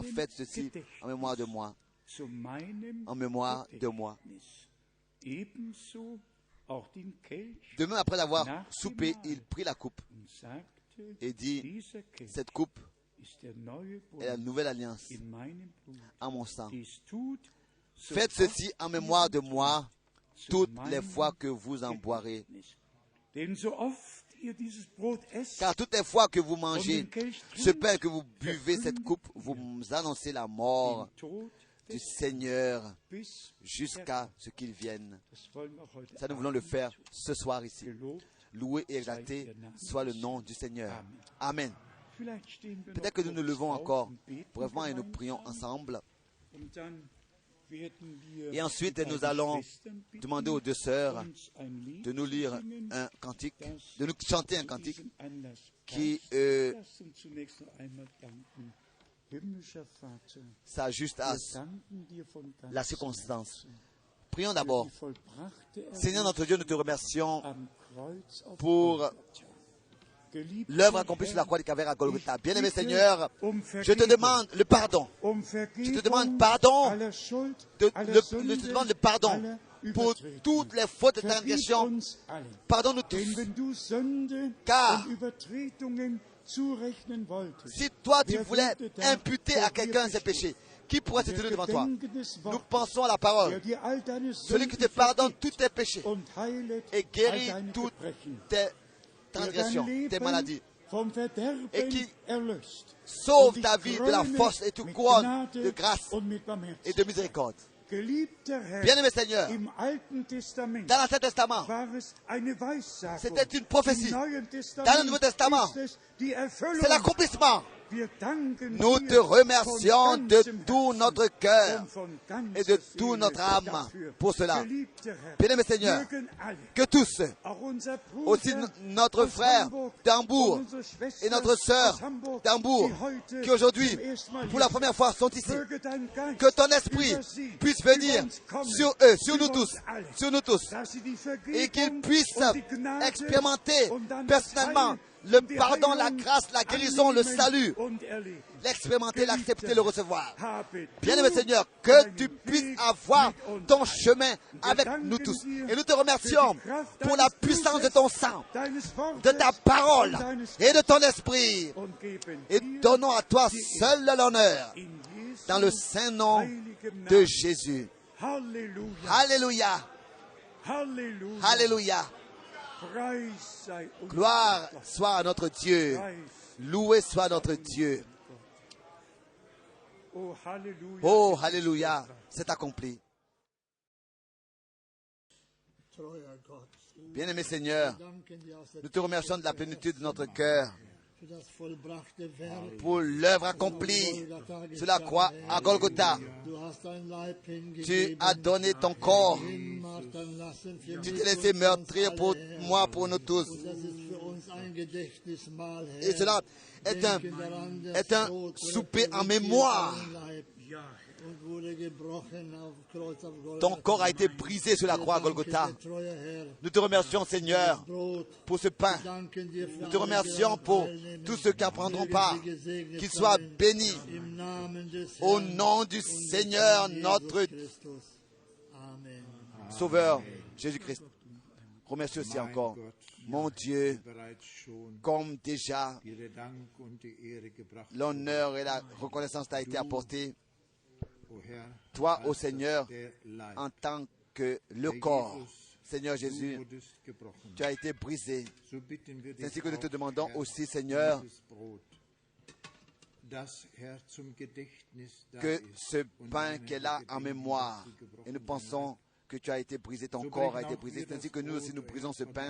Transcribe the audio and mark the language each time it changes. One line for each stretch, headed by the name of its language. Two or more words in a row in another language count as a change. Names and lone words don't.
French: Faites ceci en mémoire de moi. En mémoire de moi. De même, après avoir soupé, il prit la coupe et dit, cette coupe est la nouvelle alliance
German: in meinem Blut.
French: en mon sang.
German: Dies tut, so
French: Faites ceci en mémoire de moi
German: zu
French: toutes les
German: meinem
French: fois que vous en boirez.
German: Gedächtnis. Denn so oft ihr dieses Brot esst
French: Car toutes les fois que vous
German: und
French: mangez
German: den Kelch
French: ce
German: trinkt,
French: pain, que vous buvez cette coupe, vous annoncez la mort
German: den Tod
French: du
German: des
French: Seigneur
German: bis
French: jusqu'à ce qu'il vienne.
German: Das wollen wir heute
French: Ça, nous voulons le faire ce soir ici.
German: Gelobt.
French: Loué et exalté soit le nom du Seigneur. Amen.
German: Vielleicht stehen wir
French: Peut-être
German: noch
French: que nous nous
German: kurz
French: levons
German: auf
French: encore
German: und beten
French: brièvement et nous
German: gemeinsam.
French: prions ensemble.
German: Und dann werden wir
French: Et ensuite,
German: die
French: nous
German: beiden
French: allons
German: Schwestern bitten,
French: demander aux deux sœurs
German: uns ein Lied
French: de nous
German: zu
French: lire
German: singen,
French: un cantique,
German: das
French: de nous chanter un
German: zu
French: cantique
German: diesem Anlass
French: qui
German: passt. Lasst uns zunächst noch einmal danken. Himmlischer Vater,
French: s'ajuste à
German: wir danken dir von ganzem
French: la circonstance.
German: Herzen
French: Prions
German: für
French: d'abord.
German: die vollbrachte
French: Seigneur notre Dieu, nous te remercions
German: am Kreuz auf
French: pour
German: Golgatha. Geliebter
French: l'œuvre accomplie sur la
German: Herr,
French: croix du Calvaire à Golgotha.
German: ich
French: Bien-aimé
German: bitte
French: Seigneur,
German: um
French: je te
German: Vergebung,
French: demande le pardon.
German: um
French: Je
German: Vergebung
French: te demande pardon,
German: aller Schuld,
French: je
German: aller
French: te
German: Sünde,
French: demande le pardon
German: aller
French: pour
German: Übertretungen.
French: toutes les fautes et
German: Vergib
French: transgressions.
German: uns alle.
French: Pardonne-nous
German: Denn
French: tous.
German: wenn du Sünde
French: Car
German: und Übertretungen zurechnen wolltest,
French: si toi tu
German: wer
French: voulais
German: würde dann
French: imputer
German: vor
French: à
German: dir
French: quelqu'un ses
German: bestehen?
French: péchés, qui pourrait se
German: Wir
French: tenir devant toi?
German: gedenken des
French: Nous
German: Wortes,
French: pensons à la
German: der
French: parole.
German: dir all deine
French: Celui qui
German: Sünden
French: te pardonne
German: vergibt
French: tous tes péchés
German: und heilet
French: et
German: all
French: guérit
German: deine
French: toutes
German: Gebrechen,
French: tes
German: der
French: transgressions,
German: dein
French: tes
German: Leben
French: maladies,
German: vom Verderben
French: et qui
German: erlöst
French: sauve
German: und dich
French: ta vie de la
German: kröne
French: force et te
German: mit
French: couronne
German: Gnade
French: de grâce
German: und mit
French: et de
German: Barmherzigkeit.
French: miséricorde.
German: Geliebter Herr,
French: Bien-aimé Seigneur,
German: im Alten Testament
French: dans l'Ancien Testament,
German: war es eine Weissagung.
French: c'était une prophétie.
German: Im Neuen
French: Dans
German: Testament
French: le Nouveau Testament,
German: ist es die Erfüllung.
French: c'est l'accomplissement.
German: Wir danken
French: Nous
German: dir
French: te remercions
German: von
French: de
German: ganzem
French: tout
German: Herzen
French: notre cœur
German: und von
French: et de
German: ganzer
French: toute
German: Seele
French: notre âme
German: dafür.
French: pour cela.
German: Geliebter Herr,
French: Bien-aimé Seigneur,
German: mögen alle,
French: que tous,
German: auch unser Bruder
French: aussi notre
German: aus
French: frère
German: Hamburg
French: d'Hambourg
German: und unsere Schwester
French: et notre sœur
German: aus Hamburg,
French: d'Hambourg,
German: die heute
French: qui aujourd'hui,
German: zum ersten Mal
French: pour la
German: hier
French: première fois, sont ici,
German: möge dein Geist
French: que ton esprit
German: über sie,
French: puisse
German: über
French: venir
German: uns kommen,
French: sur eux, sur
German: über
French: nous tous,
German: uns alle,
French: sur nous tous,
German: dass sie die
French: et qu'ils
German: Vergebung
French: puissent
German: und die Gnade
French: expérimenter
German: und dann das
French: personnellement
German: Heil
French: le
German: und die
French: pardon, la
German: Heilung
French: grâce, la guérison, le
German: annehmen
French: salut,
German: und erleben.
French: l'expérimenter, l'accepter, le recevoir.
German: Habe
French: Bien-aimé
German: du
French: Seigneur, que
German: deinen
French: tu puisses
German: Weg
French: avoir
German: mit uns
French: ton
German: allen.
French: chemin avec
German: danken
French: nous tous.
German: dir
French: Et nous te remercions
German: für die Kraft
French: pour la
German: deines
French: puissance de
German: Blutes,
French: ton sang,
German: deines Wortes
French: de ta parole
German: und deines
French: et de ton esprit.
German: und geben
French: Et
German: dir
French: donnons à toi seul l'honneur
German: in Jesu
French: dans le saint nom
German: heiligem
French: de
German: Namen.
French: Jésus.
German: Halleluja.
French: Alléluia,
German: Halleluja.
French: alléluia.
German: Preis sei unser
French: Gloire
German: Gott.
French: soit à notre Dieu.
German: Preis.
French: Loué soit notre Dieu.
German: Oh, Halleluja.
French: Oh, alléluia, c'est accompli.
German: Treuer Gott,
French: Bien-aimé Seigneur,
German: danken dir aus der
French: nous te remercions de la plénitude de notre cœur
German: für das vollbrachte Werk.
French: pour l'œuvre accomplie sur la croix à Golgotha.
German: Du hast dein Leib
French: Tu
German: hingegeben,
French: as donné ton corps.
German: hinmartern lassen für
French: Tu
German: mich
French: t'es laissé
German: und
French: meurtrir
German: uns
French: pour
German: alle, Herr.
French: moi, pour nous tous.
German: Und das ist für uns ein Gedächtnismahl, Herr.
French: Et cela est
German: Denken daran, das
French: est un
German: Brot wurde
French: souper en
German: präsentiert,
French: mémoire.
German: dein Leib, und wurde gebrochen auf Kreuz auf Golgatha.
French: Ton corps a été brisé sur la croix à
German: Wir danken
French: Golgotha.
German: dir, treuer Herr,
French: Nous te remercions, Seigneur,
German: Brot.
French: pour ce pain.
German: Wir danken dir für
French: Nous te
German: alle, die
French: remercions
German: daran
French: pour
German: teilnehmen.
French: tous ceux qui en prendront
German: Mögen
French: part.
German: sie gesegnet
French: Qu'ils soient
German: sein.
French: bénis
German: Im Namen des
French: au
German: Herrn
French: nom du
German: und des
French: Seigneur,
German: Herrn
French: notre
German: Jesus Christus. Amen.
French: Sauveur, Jésus-Christ. Remercie aussi encore, mon Dieu,
German: bereits schon
French: comme déjà
German: dir der Dank und die Ehre gebracht.
French: l'honneur et la reconnaissance t'a été apportée,
German: O Herr,
French: toi, ô
German: als
French: Seigneur,
German: der Leib,
French: en tant que le
German: der
French: corps.
German: Jesus,
French: Seigneur
German: du
French: Jésus,
German: wurdest gebrochen.
French: tu as été brisé.
German: So bitten wir
French: C'est
German: dich
French: ainsi que nous te
German: auch,
French: demandons
German: Herr,
French: aussi, Seigneur,
German: dieses Brot, das, Herr, zum Gedächtnis da
French: que
German: ist
French: ce
German: und
French: pain
German: deinem
French: qui est là en
German: Gedenken
French: mémoire,
German: du gebrochenen
French: et nous pensons
German: Leib,
French: que tu as été brisé, ton
German: So
French: corps a
German: brechen
French: été
German: auch
French: brisé.
German: wir
French: C'est ainsi
German: das
French: que nous
German: Brot,
French: aussi nous
German: Herr,
French: brisons ce
German: vor
French: pain,